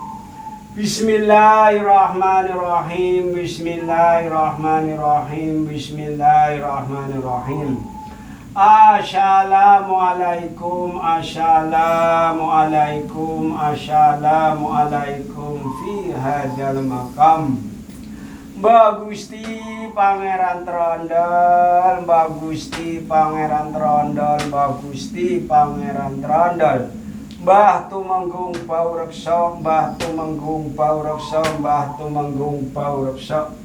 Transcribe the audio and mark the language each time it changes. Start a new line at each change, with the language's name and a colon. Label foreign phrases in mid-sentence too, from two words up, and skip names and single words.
Arabic: بسم الله الرحمن الرحيم. بسم الله الرحمن الرحيم. بسم الله الرحمن الرحيم. السلام عليكم، السلام عليكم، السلام عليكم في هذا المقام.
Javanese: Mbah Gusti Pangeran Trondol, Mbah Gusti Pangeran Trondol, Mbah Gusti Pangeran Trondol. Mbah Tumenggung Paureksa, Mbah Tumenggung Paureksa, Mbah Tumenggung Paureksa.